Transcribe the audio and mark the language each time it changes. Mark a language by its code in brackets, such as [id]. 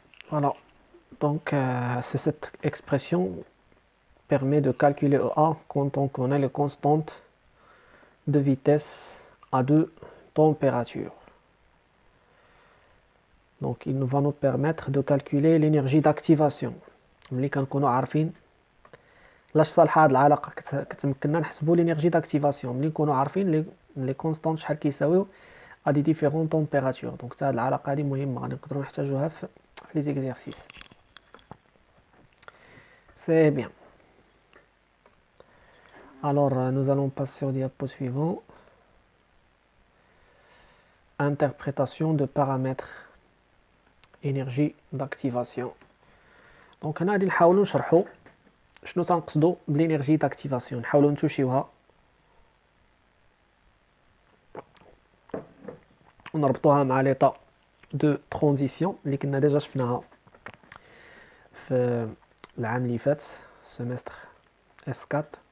[fr] Voilà, donc cette expression permet de calculer EA quand on connaît les constantes de vitesse à deux températures. Donc il va nous permettre de calculer l'énergie d'activation. [ar] ملي كنكونوا عارفين لاش صالحه هاد العلاقه كتمكننا نحسبوا [fr] l'énergie d'activation [ar] ملي نكونوا عارفين لي كونستانت شحال كيساويو [fr] à des différentes températures. [ar] Donc هاد العلاقه هادي مهمه غادي نقدروا نحتاجوها في [fr] les exercices. C'est bien. Alors nous allons passer au diapo suivant. Interprétation de paramètres énergie d'activation. [ar] Donc هنا غادي نحاولوا نشرحوا شنو تنقصدوا بالانرجي داكتيفاسيون نحاولوا نتوشيوها ونربطوها مع [fr] ليطا دو ترانزيسيون [ar] اللي كنا ديجا شفناها في العام اللي فات سيمستر اس 4.